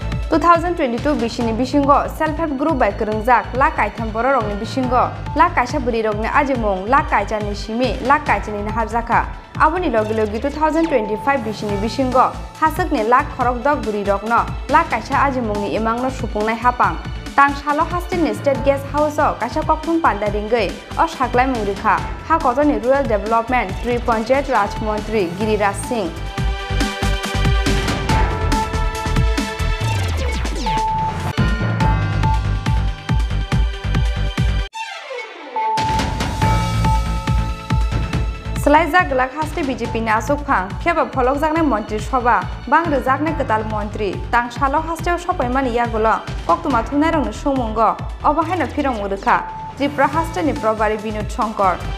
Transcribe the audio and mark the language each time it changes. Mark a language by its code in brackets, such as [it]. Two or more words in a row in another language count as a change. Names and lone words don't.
[trp] 2022 bisini bisingo [en] self help group [trp] by kerungjak la kaitham bororokni bisingo la kaisa burirokni ajimung la kaijani simi la kaijani naharjaka aboni logi logi 2025 bisini bisingo hasakni la khorok dog burirokno la kaisa ajimungni imangno supungnai hapang tang salo hastini [en] state guest house [trp] o kaisa kokthum pandaringei o saklai mungrikha ha kotoni [en] rural development [trp] 3 panchayat raj mantri giriraj singh Selaizak gelak haste BJP ni asuk phang kheba pholok jaknai mantri sabha bangre jaknai ketal mantri tang salo haste sopai mani yagulo koktuma thunai rong sumungo obahaina phirong urukha Tripura haste ni probari Binod Shankar